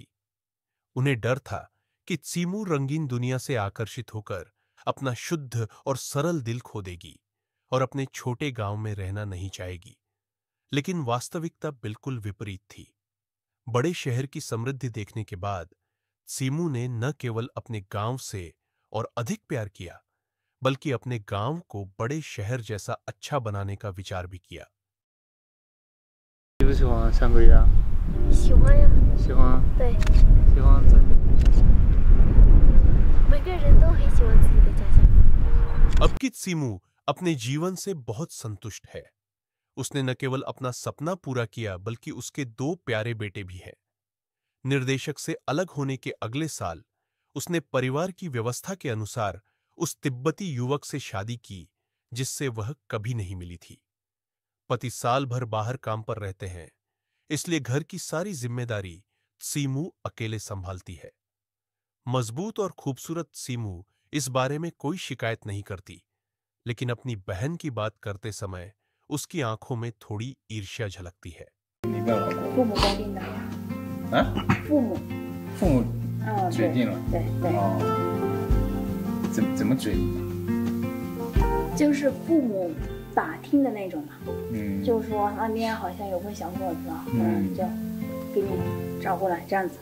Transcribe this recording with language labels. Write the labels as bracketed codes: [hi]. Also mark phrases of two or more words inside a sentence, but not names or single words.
[hi] उन्हें डर था कि सीमू रंगीन दुनिया से आकर्षित होकर अपना शुद्ध और सरल दिल खो देगी और अपने छोटे गांव में रहना नहीं चाहेगी। लेकिन वास्तविकता बिल्कुल विपरीत थी। बड़े शहर की समृद्धि देखने के बाद सीमू ने न केवल अपने गांव से और अधिक प्यार किया, बल्कि अपने गांव को बड़े शहर जैसा अच्छा बनाने का विचार भी किया। [zh] 喜不喜欢香格里拉？喜欢呀。喜欢。对。喜欢在。每个人都很喜欢自己的家乡。 [hi] अब की सीमू अपने जीवन से बहुत संतुष्ट है। उसने न केवल अपना सपना पूरा किया, बल्कि उसके 2 प्यारे बेटे भी हैं। निर्देशक से अलग होने के अगले साल उसने परिवार की व्यवस्था के अनुसार उस तिब्बती युवक से शादी की जिससे वह कभी नहीं मिली थी। पति साल भर बाहर काम पर रहते हैं, इसलिए घर की सारी जिम्मेदारी सीमू अकेले संभालती है। मजबूत और खूबसूरत सीमू इस बारे में कोई शिकायत नहीं करती, लेकिन अपनी बहन की बात करते समय उसकी आंखों में थोड़ी ईर्ष्या झलकती है। [zh] 父母决定的呀。啊？父母。父母决定了。对对。哦。怎么决定？就是父母打听的那种嘛。嗯。就是说那边好像有个小伙子，就给你找过来这样子。